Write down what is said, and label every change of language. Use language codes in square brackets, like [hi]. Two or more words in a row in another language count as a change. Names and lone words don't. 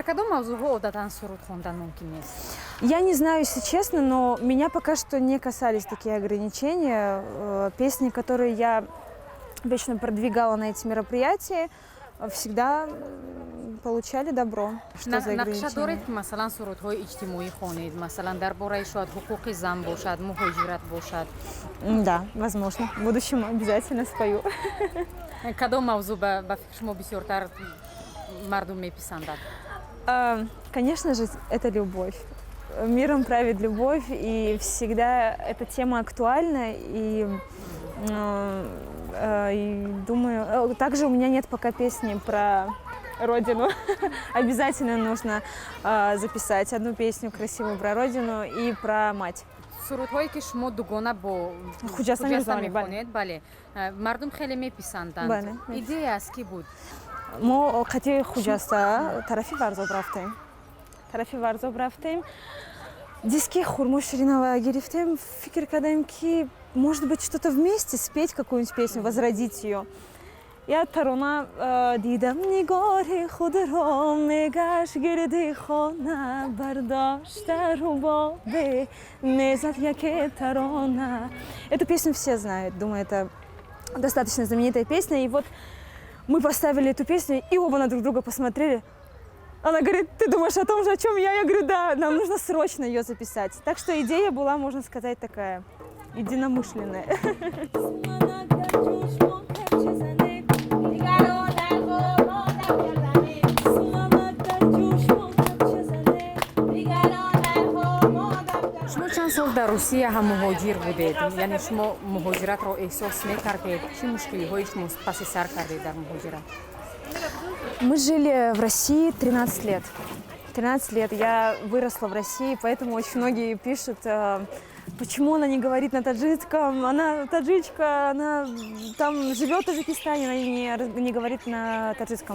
[ru] Я не знаю, если честно, но меня пока что не касались такие ограничения. Песни, которые я вечно продвигала на эти мероприятия, всегда получали добро. Что за ограничения? [tg] Масалан сурудҳои иҷтимоӣ хонед, масалан дар бораи шояд ҳуқуқи зан бошад, муҳоҷират бошад. [ru] Да, возможно. В будущем обязательно спою. [tg] Кадом мавзӯъ ба фикри шумо бисёртар мардум меписандад? [ru] Конечно же, это любовь. Миром правит любовь, и всегда эта тема актуальна, и думаю, также у меня нет пока песни про родину. Обязательно нужно записать одну песню красивую про родину и про мать. [tg] сурудҳое ки шумо дугона бо хуҷаста мехонед, бале, мардум хеле меписанданд. Идея аз ки буд? мо қатъи хуҷаста тарафи варзоб рафтем. Диски хурмо ширинова гирифтем, фикр кардем ки [ru] может быть что-то вместе спеть, какую-нибудь песню, возродить ее. [tg] Я тарона дидам нигори худро мегаш гирди хона бардошта рубобе мезад яке тарона. [ru] Эту песню все знают, думаю, это достаточно знаменитая песня. И вот мы поставили эту песню и оба на друг друга посмотрели. Она говорит, ты думаешь о том же, о чем я? Я говорю, да, нам нужно срочно ее записать. Так что идея была, можно сказать, такая единомышленная. [tg] шумо чанд сол дар Русия ҳам муҳоҷир будед? Яъне шумо муҳоҷиратро эҳсос мекардед? Чӣ мушкилиҳои шумо паси сар кардед дар муҳоҷират? [ru] Мы жили в России 13 лет. 13 лет я выросла в России, поэтому очень многие пишут почему она не говорит на таджикском, она таджичка, она там живет в Таджикистане, она не говорит на таджикском.